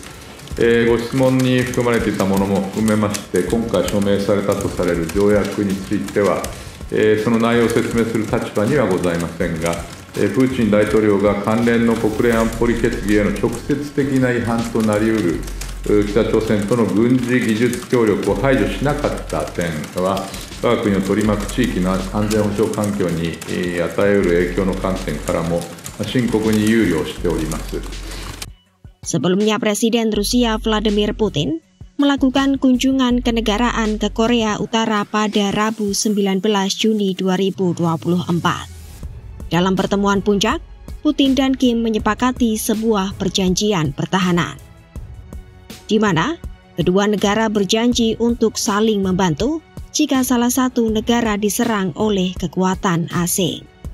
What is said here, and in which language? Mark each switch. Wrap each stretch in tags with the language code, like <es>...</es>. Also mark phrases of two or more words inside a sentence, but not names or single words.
<ja>ご質問に含まれていたものも含めまして、今回署名されたとされる条約については、その内容を説明する立場にはございませんが、プーチン大統領が関連の国連安保理決議への直接的な違反となりうる北朝鮮との軍事技術協力を排除しなかった点は、我が国を取り巻く地域の安全保障環境に与えうる影響の観点からも深刻に憂慮しております。</ja> <id>Sebelumnya Presiden Rusia Vladimir Putin melakukan kunjungan kenegaraan ke Korea Utara pada Rabu 19 Juni 2024. Dalam pertemuan puncak, Putin dan Kim menyepakati sebuah perjanjian pertahanan, di mana kedua negara berjanji untuk saling membantu jika salah satu negara diserang oleh kekuatan asing.</id>